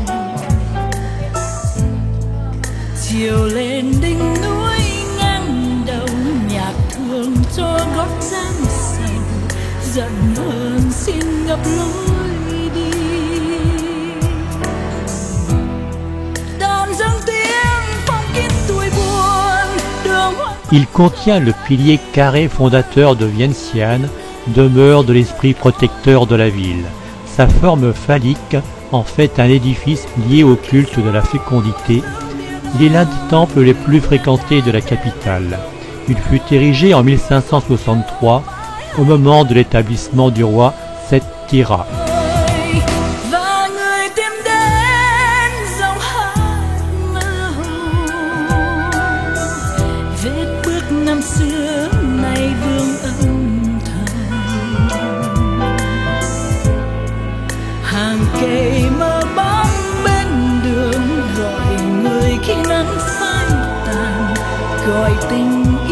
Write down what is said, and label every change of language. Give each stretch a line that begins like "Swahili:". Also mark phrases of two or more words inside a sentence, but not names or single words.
Vietnamese: Chiều lên đỉnh núi ngang đầu nhạc thương cho gót giang sầu, giận hờn xin ngập lối đi. Đàn dâng tiếng phong kín tuổi buồn đường hoang.
French: Il contient le pilier carré fondateur de Vientiane, demeure de l'esprit protecteur de la ville. Sa forme phallique en fait un édifice lié au culte de la fécondité. Il est l'un des temples les plus fréquentés de la capitale. Il fut érigé en 1563 au moment de l'établissement du roi Seth-Tira.
Vietnamese: Và người tìm đến dòng hát mơ hồ, vết bước năm xưa nay vương âm thầm. Hàng cây mơ bóng bên đường gọi người khi nắng phai tàn, gọi tình